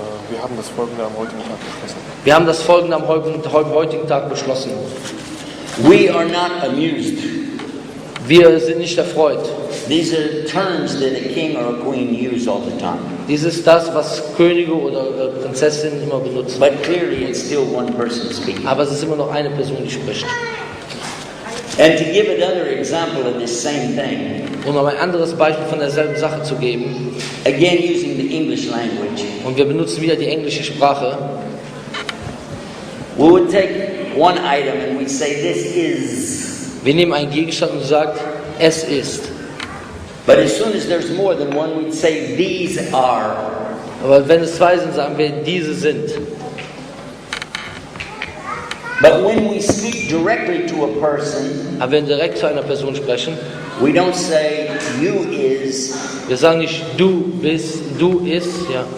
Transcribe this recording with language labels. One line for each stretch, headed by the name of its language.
German: Wir haben das folgende am heutigen Tag beschlossen. Wir haben das folgende am heutigen Tag beschlossen.
English: We are not amused.
German: Wir sind nicht erfreut.
English: These are terms that a king or a queen use all the time.
German: Dies ist das, was Könige oder Prinzessinnen immer benutzen.
English: But clearly it's still one person speaking.
German: Aber es ist immer noch eine Person, die spricht.
English: And to give another example of this same thing,
German: Um ein anderes Beispiel von derselben Sache zu geben,
English: again using the English language,
German: und wir benutzen wieder die englische Sprache,
English: we would take one item and we'd say this is.
German: wir nehmen einen Gegenstand und sagen, es ist.
English: But as soon as there's more than one, we'd say these are.
German: Aber wenn es zwei sind, sagen wir, diese sind.
English: But when we speak directly to a person,
German: Aber wenn wir direkt zu einer Person sprechen,
English: we don't say you is,
German: wir sagen nicht, du bist, du ist, ja.